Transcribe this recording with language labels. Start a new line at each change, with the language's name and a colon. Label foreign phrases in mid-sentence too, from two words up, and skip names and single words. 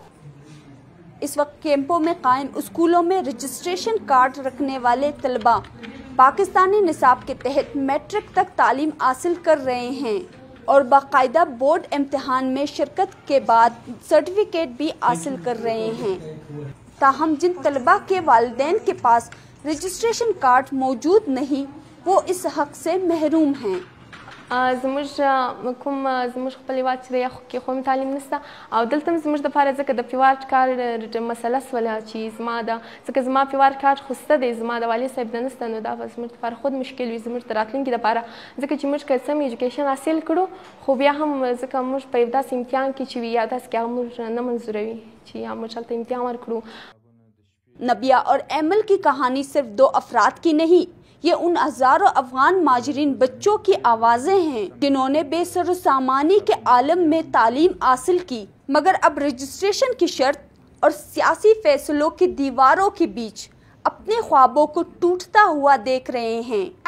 Urdu: اس وقت کیمپوں میں قائم اسکولوں میں رجسٹریشن کارڈ رکھنے والے طلباء پاکستانی نصاب کے تحت میٹرک تک تعلیم حاصل کر رہے ہیں اور باقاعدہ بورڈ امتحان میں شرکت کے بعد سرٹیفکیٹ بھی حاصل کر رہے ہیں. تاہم جن طلباء کے والدین کے پاس رجسٹریشن کارڈ موجود نہیں وہ اس حق سے محروم ہیں.
Pashto: زموږ خپل هېواد چې دی کې خو تعلیم نشته او دلته زموږ دپاره ځکه د پیوارډ کارډ مسله سوله چې زما ده ځکه زما پیوارډ کارډ خو شته دی زما د والي صاحب د نشته نو دا به زموږ دپاره خود مشکل وي زموږ د راتلونکي دپاره ځکه چې موږ که څه هم ایجوکیشن حاصل کړو خو بیا هم ځکه موږ په یو داسې امتحان کې چې وي یا داسې کې هغه موږ نه منظوروي چې یا موږ هلته امتحان ورکړو.
Urdu: نبیہ اور ایمل کی کہانی صرف 2 افراد کی نہیں، یہ ان ہزاروں افغان مہاجرین بچوں کی آوازیں ہیں جنہوں نے بے سر و سامانی کے عالم میں تعلیم حاصل کی مگر اب رجسٹریشن کی شرط اور سیاسی فیصلوں کی دیواروں کے بیچ اپنے خوابوں کو ٹوٹتا ہوا دیکھ رہے ہیں.